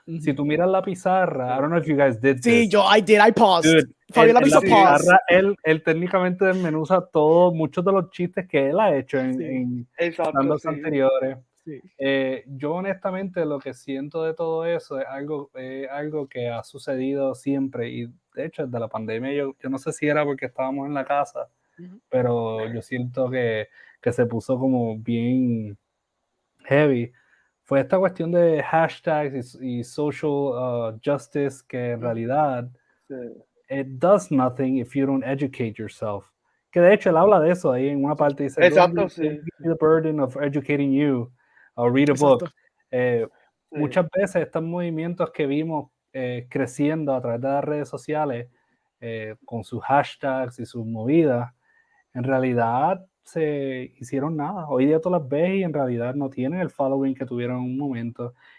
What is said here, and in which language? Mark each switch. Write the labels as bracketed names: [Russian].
[Spanish] Si tú miras la pizarra, [English] I don't know if you guys did [Spanish] Sí, [English] this. I paused. [Spanish] En la pizarra, él técnicamente desmenuza muchos de los chistes que él ha hecho en stand-ups anteriores. Sí. Yo honestamente lo que siento de todo eso es algo que ha sucedido siempre, y de hecho desde la pandemia yo no sé si era porque estábamos en la casa, pero yo siento que se puso como bien heavy. Fue esta cuestión de hashtags y social justice, que en realidad [English] it does nothing if you don't educate yourself. [Spanish] Que de hecho él habla de eso ahí en una parte, dice, exacto, [English] don't give the burden of educating you, or read a book. [Spanish] Muchas veces estos movimientos que vimos creciendo a través de las redes sociales, con sus hashtags y sus movidas, en realidad se hicieron nada. Hoy día tú las ves y en realidad no tienen el following que tuvieron en un momento.